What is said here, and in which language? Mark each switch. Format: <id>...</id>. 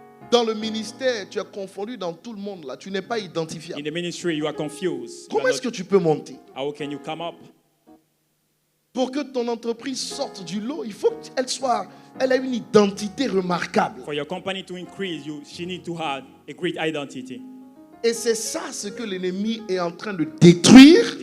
<fr>Dans le ministère, tu es confondu dans tout le monde là. Tu n'es pas identifiable. Comment est-ce que tu peux monter? Pour que ton entreprise sorte du lot, il faut qu'elle ait une identité remarquable.</fr> <en>For your company to increase, she needs to have a great identity.</en> <fr>Et c'est ça ce que l'ennemi est en train de détruire.</fr>